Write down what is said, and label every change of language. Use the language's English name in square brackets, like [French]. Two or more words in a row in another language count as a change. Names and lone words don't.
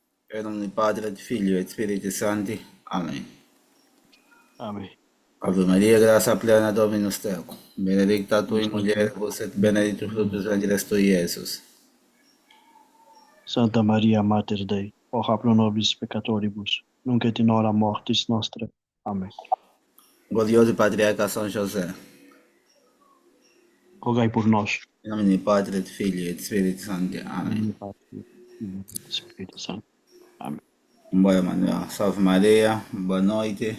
[Portuguese] Em nome do Padre, do Filho e do Espírito Santo. Amém. Amém. [Latin] Ave Maria, [Portuguese] graça plena, [Latin] Dominus tecum. Benedicta tu in [Portuguese] Santa, [Latin] mulieribus et benedictus fructus ventris tui, Iesus. Santa Maria, Mater Dei, ora pro nobis peccatoribus, nunc et in hora mortis nostre. [Portuguese] Amém. Glorioso Patriarca São José. Rogai por nós. Em nome do Padre, do Filho e do Espírito Santo. Em Amém. nome do Pai, do Filho e do Espírito Santo. Amém. Boa Manuel. Salve Maria. Boa noite.